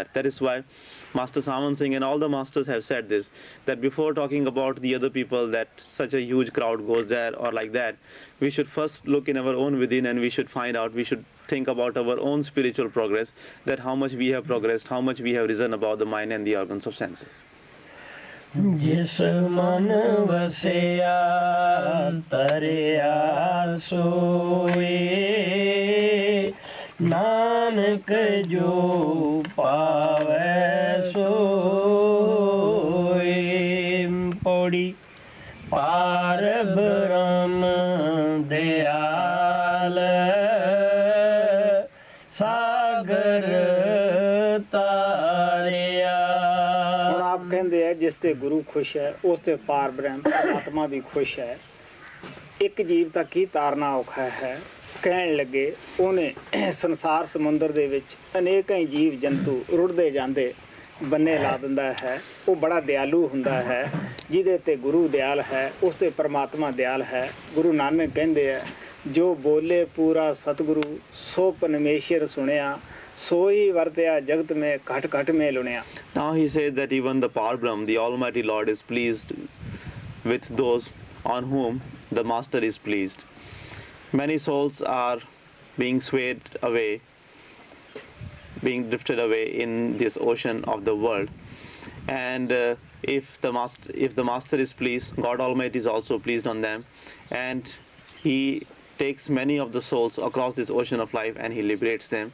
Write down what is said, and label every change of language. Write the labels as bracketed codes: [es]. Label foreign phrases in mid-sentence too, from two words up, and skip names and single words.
[en] That is why Master Saman Singh and all the masters have said this, that before talking about the other people, that such a huge crowd goes there or like that, we should first look in our own within, and we should find out, we should think about our own spiritual progress, that how much we have progressed, how much we have risen above the mind and the organs of senses. [pa] ਜਿਸ ਮਨ ਵਸਿਆ ਤਰਿਆ ਸੋਏ, ਨਾਨਕ ਜੋ ਪਾਵੈ ਸੋਏ। ਪਉੜੀ ਪਾਰ ਬ੍ਰਹਮ ਦਇਆਲ ਸਾਗਰ ਤਾਰਿਆ। ਹੁਣ ਆਪ ਕਹਿੰਦੇ ਆ ਜਿਸ ਤੇ ਗੁਰੂ ਖੁਸ਼ ਹੈ ਉਸ ਤੇ ਪਾਰ ਬ੍ਰਹਮ ਪਰਮਾਤਮਾ ਵੀ ਖੁਸ਼ ਹੈ। ਇੱਕ ਜੀਵ ਤਾਂ ਕੀ ਤਾਰਨਾ ਔਖਾ ਹੈ। ਕਹਿਣ ਲੱਗੇ ਉਹਨੇ ਸੰਸਾਰ ਸਮੁੰਦਰ ਦੇ ਵਿੱਚ ਅਨੇਕਾਂ ਹੀ ਜੀਵ ਜੰਤੂ ਰੁੜਦੇ ਜਾਂਦੇ ਬੰਨੇ ਲਾ ਦਿੰਦਾ ਹੈ। ਉਹ ਬੜਾ ਦਿਆਲੂ ਹੁੰਦਾ ਹੈ। ਜਿਹਦੇ ਤੇ ਗੁਰੂ ਦਿਆਲ ਹੈ ਉਸ ਤੇ ਪਰਮਾਤਮਾ ਦਿਆਲ ਹੈ। ਗੁਰੂ ਨਾਨਕ ਕਹਿੰਦੇ ਆ, ਜੋ ਬੋਲੇ ਪੂਰਾ ਸਤਿਗੁਰੂ ਸੋ ਪਰਮੇਸ਼ਰ ਸੁਣਿਆ, ਸੋਈ ਵਰਤਿਆ ਜਗਤ ਮੇ ਘਟ ਘਟ ਮੇ ਲੁਣਿਆ। [en] Now he says that even the Par Brahm, the Almighty Lord, is pleased with those on whom the Master is pleased. Many souls are being swayed away, being drifted away in this ocean of the world, and if the Master is pleased, God Almighty is also pleased on them, and He takes many of the souls across this ocean of life and He liberates them.